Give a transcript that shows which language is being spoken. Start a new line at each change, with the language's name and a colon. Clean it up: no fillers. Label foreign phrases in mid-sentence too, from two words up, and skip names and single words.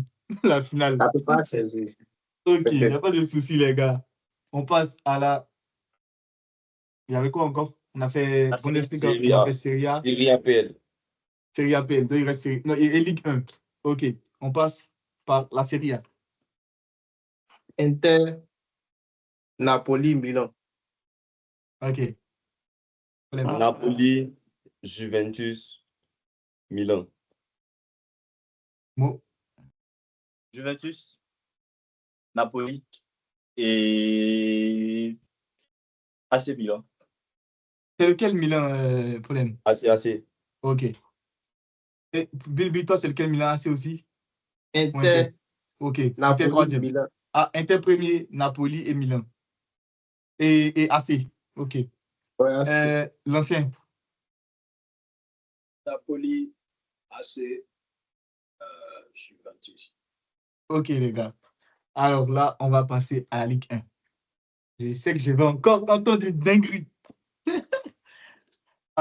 French: La finale. ça peut pas changer. Ok, il n'y a pas de souci, les gars. On passe à la. Il y avait quoi encore? On a fait La Bundesliga, Serie on a A. fait Serie A, Serie A PL. Serie A PL. Donc, il reste non, et Ligue 1. Ok, on passe par la Serie A. Inter, Napoli, Milan. Ok. Polem. Napoli, Juventus, Milan. Mo. Juventus, Napoli et AC Milan. C'est lequel Milan, Polem? AC. Ok. Et Bilby, toi, c'est lequel Milan AC aussi? Ou Inter, Ok. Inter Napoli, 3e. Milan. Ah, Inter premier, Napoli et Milan. Et AC. Ok. Ouais, c'est- L'ancien. Napoli, AC, Juventus. Ok, les gars. Alors là, on va passer à la Ligue 1. Je sais que je vais encore entendre une dinguerie.